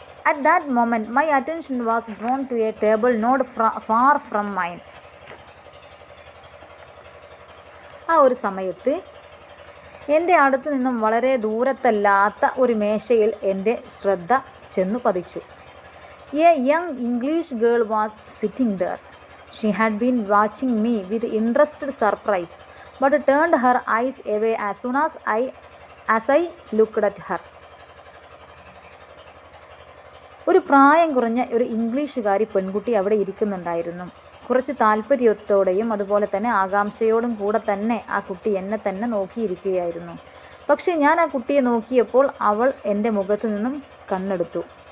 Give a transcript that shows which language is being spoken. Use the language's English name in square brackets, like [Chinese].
[English] At that moment, my attention was drawn to a table not far from mine. [Malayalam] ആ ഒരു സമയത്ത് എൻ്റെ അടുത്തു നിന്നും വളരെ ദൂരത്തല്ലാത്ത ഒരു മേശയിൽ എൻ്റെ ശ്രദ്ധ ചെന്നു പതിച്ചു. [English] A young English girl was sitting there. She had been watching me with interested surprise, but turned her eyes away as soon as I looked at her. [Malayalam] ഒരു പ്രായം കുറഞ്ഞ ഒരു ഇംഗ്ലീഷുകാരി പെൺകുട്ടി അവിടെ ഇരിക്കുന്നുണ്ടായിരുന്നു. കുറച്ച് താല്പര്യത്തോടെയും അതുപോലെ തന്നെ ആകാംക്ഷയോടും കൂടെ തന്നെ ആ കുട്ടി എന്നെ തന്നെ നോക്കിയിരിക്കുകയായിരുന്നു. പക്ഷേ ഞാൻ ആ കുട്ടിയെ നോക്കിയപ്പോൾ അവൾ എൻ്റെ മുഖത്ത് നിന്നും കണ്ണെടുത്തു.